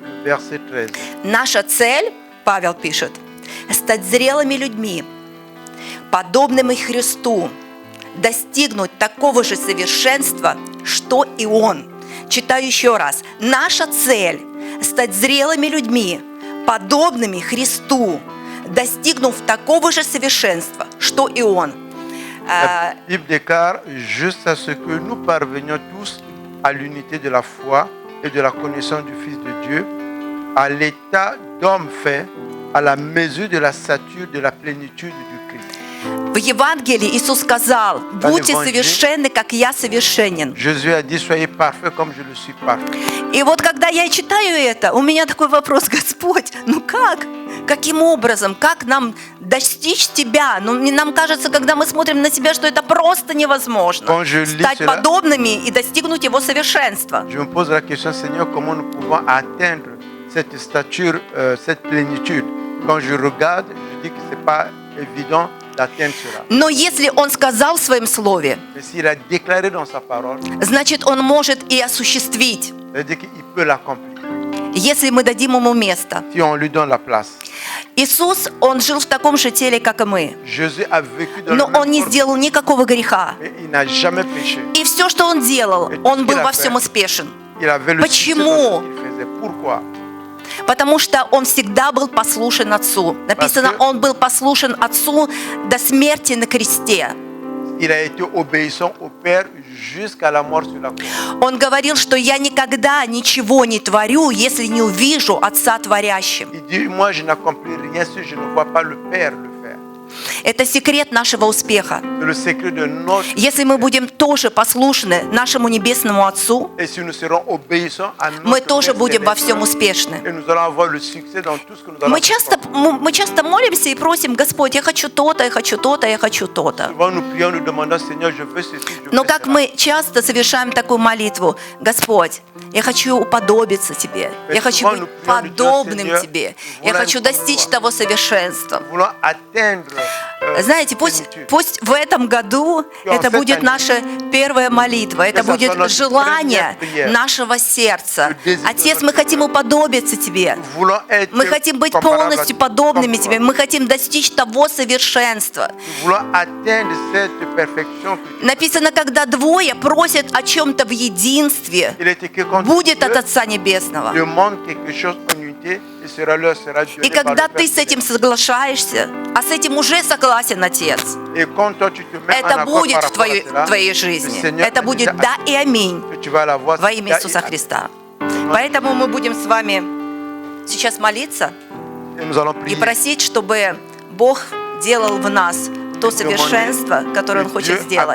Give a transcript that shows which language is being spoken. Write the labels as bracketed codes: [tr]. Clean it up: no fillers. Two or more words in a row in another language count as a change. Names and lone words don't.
[ru] Наша цель, Павел пишет, стать зрелыми людьми, подобными Христу, достигнуть такого же совершенства, что и Он. Читаю еще раз. Наша цель стать зрелыми людьми, подобными Христу, достигнув такого же совершенства, что и Он. [fr] La Bible déclare juste à ce que nous parvenions tous à l'unité de la foi et de la connaissance du Fils de Dieu, à l'état d'homme fait, à la mesure de la stature de la plénitude du Christ. [ru] В Евангелии Иисус сказал: будьте совершенны, как я совершенен. [fr] Jésus a dit: soyez parfaits comme je le suis parfait. [ru] И вот когда я читаю это, у меня такой вопрос: Господь, ну как? Каким образом? Как нам достичь Тебя? Ну, нам кажется, когда мы смотрим на Тебя, что это просто невозможно. Стать подобными и достигнуть Его совершенства. [fr] Je me pose la question, Seigneur, comment nous pouvons atteindre cette stature, cette plénitude? Quand je regarde, je dis que c'est pas évident d'atteindre cela. [ru] Но если Он сказал в Своем Слове, [fr] mais s'il a déclaré dans sa parole, [ru] значит, Он может и осуществить. [fr] C'est-à-dire qu'il peut l'accomplir. [ru] Если мы дадим Ему место. [fr] Si on lui donne la place. [ru] Иисус, Он жил в таком же теле, как и мы. [fr] Jésus a vécu dans [ru] Но Он не сделал никакого греха. [fr] Il n'a jamais péché. [ru] И все, что Он делал, Он был во всем успешен. Почему? [fr] Pourquoi? [ru] Потому что Он всегда был послушен Отцу. Написано, Он был послушен Отцу до смерти на кресте. [fr] Il a été obéissant au Père jusqu'à la mort sur la croix. [ru] Он говорил, что я никогда ничего не творю, если не увижу Отца творящим. [fr] Il dit, moi je n'accomplis rien si je ne vois pas le Père le faire. [ru] Это секрет нашего успеха. [fr] C'est le secret de notre... [ru] Если мы будем тоже послушны нашему Небесному Отцу, [fr] Et si nous serons obéissants à notre [ru] мы тоже [fr] Père [ru] будем во [fr] céleste, [ru] всем успешны. [fr] et nous allons avoir le succès dans tout ce que nous allons [ru] Мы [fr] faire. [ru] часто молимся и просим: Господь, я хочу то-то, я хочу то-то, я хочу то-то. [fr] Souvent nous prions, nous demandons, Seigneur, je veux ceci, je veux [ru] Но как [fr] cela. [ru] мы часто совершаем такую молитву: Господь, я хочу уподобиться Тебе, я хочу быть подобным Тебе, я хочу достичь того совершенства. [fr] Nous voulons atteindre, [ru] Знаете, пусть в этом году это будет наша первая молитва, это будет желание нашего сердца. Отец, мы хотим уподобиться Тебе, мы хотим быть полностью подобными Тебе, мы хотим достичь того совершенства. [fr] nous voulons atteindre cette perfection. [ru] Написано, когда двое просят о чем-то в единстве, [fr] Il est écrit quand [ru] будет от [fr] Dieu [ru] Отца Небесного. [fr] demande quelque chose en unité, [ru] И когда ты с этим соглашаешься, а с этим уже согласен Отец, это будет в твоей жизни. Это будет да и аминь во имя Иисуса Христа. Поэтому мы будем с вами сейчас молиться и просить, чтобы Бог делал в нас то совершенство, которое Он хочет сделать.